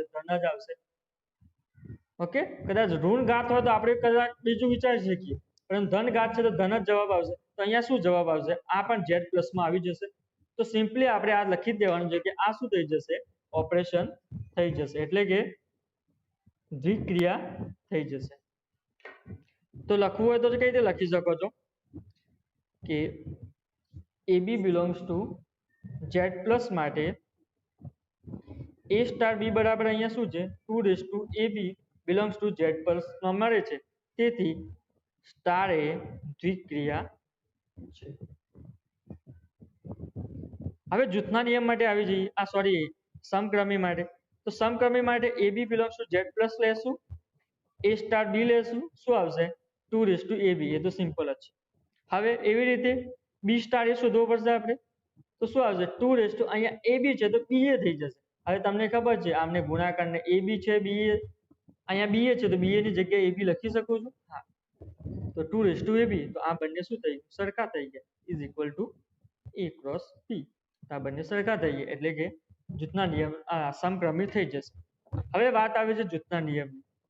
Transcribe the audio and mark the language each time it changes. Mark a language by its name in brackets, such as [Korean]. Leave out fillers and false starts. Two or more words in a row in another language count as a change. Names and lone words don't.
[Gujarati] ધન જ આવશે ઓકે કદાચ ઋણ ઘાત હોય તો આપણે કદાચ બીજું વિચારી શકીએ પરંતુ ધન ઘાત છે તો ધન જ જવાબ આવશે તો અહીંયા શું જવાબ આવશે આ પણ z+ માં આવી જશે તો સિમ્પલી આપણે આ લખી દેવાનું છે કે આ શું થઈ જશે ઓપરેશન થઈ જશે એટલે કે દ્વિક્રિયા થઈ જશે તો લખવું હોય તો કઈ રીતે લખી શકો છો કે [English] ab belongs to z+ [Gujarati] માટે a સ્ટાર b બરાબર અહીંયા શું છે 2: [English] ab belongs to z+ [Gujarati] માં મળે છે તેથી સ્ટાર એ દ્વિક્રિયા છે હવે જૂથના નિયમ માટે આવી જઈએ સમક્રમી માટે તો સમક્રમી માટે [English] ab belongs to z+ [Gujarati] લેશું a સ્ટાર b લેશું શું આવશે 2:ab એ તો સિમ્પલ જ છે હવે એવી રીતે b સ્ટાર એ શોધવો પડશે આપણે તો શું આવશે 2 અહીંયા ab છે તો ba થઈ જશે હવે તમને ખબર છે આમને ગુણાકારને ab છે ba અહીંયા ba છે તો ba ની જગ્યાએ ab લખી શકું છું હા તો 2:ab તો આ બંને શું થઈ ગયું સરખા થઈ ગયા [English] is equal to a cross b [Gujarati] આ બંને સરખા થઈ ગયા એટલે કે જૂથના નિયમ સમક્રમિત થઈ જશે હવે વાત આવે છે જૂથના નિયમની